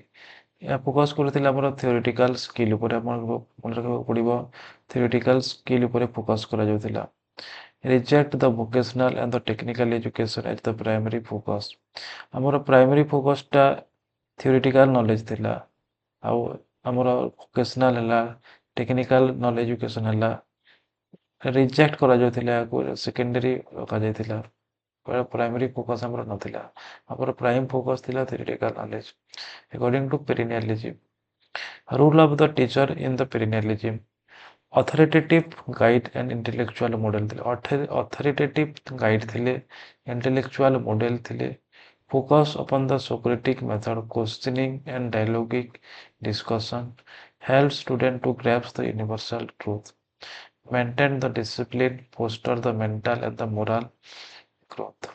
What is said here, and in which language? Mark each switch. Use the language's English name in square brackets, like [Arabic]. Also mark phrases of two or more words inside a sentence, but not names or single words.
[Odia] ଏହା ଫୋକସ୍ କରୁଥିଲେ ଆମର [English] theoretical skill [Odia] ଉପରେ, ଆପଣଙ୍କୁ ମନେ ରଖିବାକୁ ପଡ଼ିବ [English] theoretical skill [Odia] ଉପରେ ଫୋକସ୍ କରାଯାଉଥିଲା। [English] reject the vocational and the technical education as the primary focus। [Odia] ଆମର [English] primary focusta theoretical knowledge [Odia] ଥିଲା, ଆଉ ଆମର vocational ହେଲା, [English] technical knowledge education ହେଲା, ରିଜେକ୍ଟ [Odia] କରାଯାଉଥିଲା, ଏହାକୁ [English] ସେକେଣ୍ଡାରୀ ରଖାଯାଇଥିଲା। primary focus [Odia] ଆମର ନଥିଲା, ଆମର [English] prime focus ଥିଲା theoretical knowledge। According to perennialism, rule of the teacher in the perennialism, authoritative guide and intellectual model ଥିଲେ। authoritative guide ଥିଲେ, intellectual model ଥିଲେ। focus upon the Socratic method, questioning and dialogic discussion, help student to grasp the universal truth, maintain the discipline, foster the mental and the moral growth।